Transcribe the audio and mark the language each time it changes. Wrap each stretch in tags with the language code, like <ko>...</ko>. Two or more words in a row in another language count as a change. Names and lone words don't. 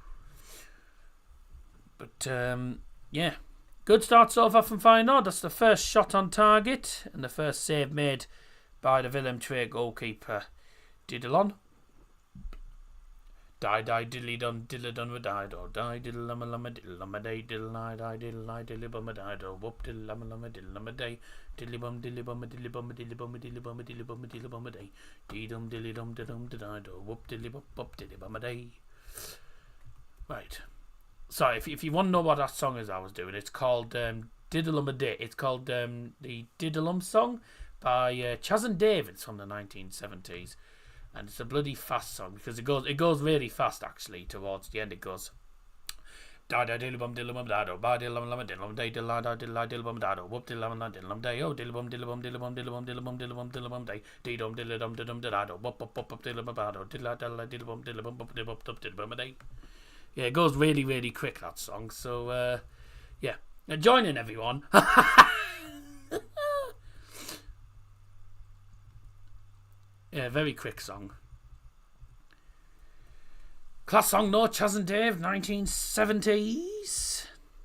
<en>But, yeah. Good start so far from Feyenoord. That's the first shot on target. And the first save made by the Willem II goalkeeper, Didilon. Die diddly dun with dido. Die diddle lama lama diddle lama day diddle I die diddle I diddly bum a dido. Whoop diddle lama lama diddle lama day. Diddly bum diddly bum a diddly bum a diddly bum a diddly bum a diddly bum a diddly bum a day. Didum diddly dum diddum dido. Whoop diddly bum bum diddly bum a day. Right. Sorry, if you want to know what that song is I was doing, it's called Diddlum a Day. It's called the Diddlum song by Chas and Davids from the 1970s. And it's a bloody fast song because it goes really fast actually towards the end. It goes da da diddlebum diddlebum dado ba diddlum lama diddlum day diddla da diddla diddlebum dado whoop diddlum la diddlum day oh diddlebum diddlebum diddlebum diddlebum diddlebum diddlebum diddlebum day diddlum diddlebum diddlum dado whoop whoop whoop diddlebum dado diddla diddla diddlebum diddlebum diddlebum diddlebum day. Yeah, it goes really really quick, that song. So yeah, now join in everyone. Yeah, very quick song. Class song, no, Chas and Dave, 1970s.</en>